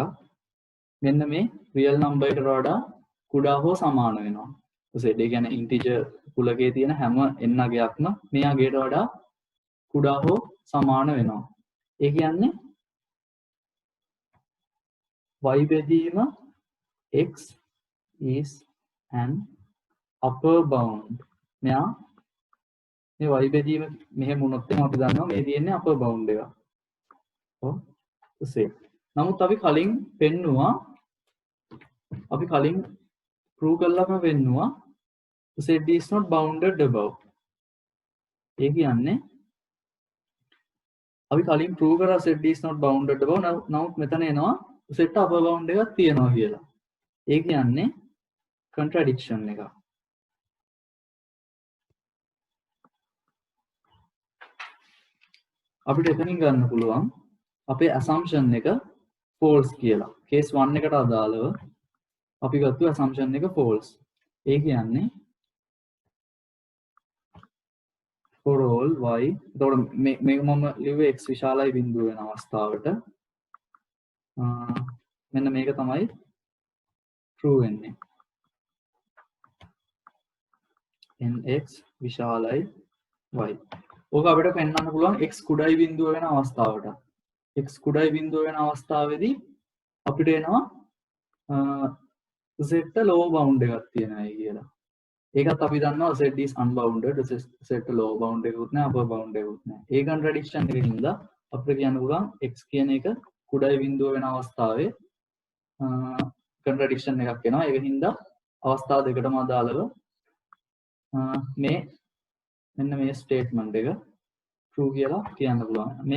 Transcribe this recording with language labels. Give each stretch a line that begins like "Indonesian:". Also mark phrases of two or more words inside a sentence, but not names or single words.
Sinhala: මෙන්න මේ
English: real number
Sinhala: එකට වඩා කුඩා හෝ සමාන වෙනවා. Z ඒ කියන්නේ ඉන්ටිජර් කුලකයේ තියෙන හැම n අගයක්ම මේ අගයට වඩා කුඩා හෝ සමාන වෙනවා. ඒ කියන්නේ y බෙදීම
English: x is an upper bound.
Sinhala: මෙයා මේ y බෙදීම මෙහෙම වුණොත් අපි දන්නවා මේ තියෙන්නේ
English: upper bound
Sinhala: එක. ඔව් සේ. නමුත් අපි කලින් පෙන්නුවා අපි කලින් prove කරලාම පෙන්නුවා
English: Z is not bounded above.
Sinhala: ඒ කියන්නේ අපි කලින් prove කරා
English: Z is not bounded above.
Sinhala: නමුත් මෙතන එනවා Z
English: upper bound
Sinhala: එකක් තියෙනවා කියලා. ඒ කියන්නේ contradiction එකක්. අපිට එතනින් ගන්න පුළුවන් අපේ assumption එක false කියලා. case 1 එකට අදාළව අපි ගත්ත assumption එක false. ඒ කියන්නේ
English: for all y.
Sinhala: එතකොට මේක මම ලිව්වේ x විශාලයි බිඳුව වෙන අවස්ථාවට. මෙන්න මේක තමයි true වෙන්නේ. nx විශාලයි y. ඕක අපිට පෙන්වන්න පුළුවන් x කුඩයි බිඳුව වෙන අවස්ථාවට. x කුඩයි බිඳුව වෙන අවස්ථාවේදී අපිට එනවා z
English: lower bound
Sinhala: එකක් තියෙනවායි කියලා. ඒකත් අපි දන්නවා
English: z is unbounded.
Sinhala: z
English: lower bound
Sinhala: එකකුත් නැහැ
English: upper bound
Sinhala: එකකුත් නැහැ. ඒ contradiction එකකින්ද අපිට කියන්න පුළුවන් x කියන එක කුඩයි බිඳුව වෙන අවස්ථාවේ contradiction එකක් එනවා. ඒකින්ද අවස්ථා දෙකටම අදාළව මේ මෙන්න මේ ස්ටේට්මන්ට් එක true කියලා කියන්න පුළුවන්.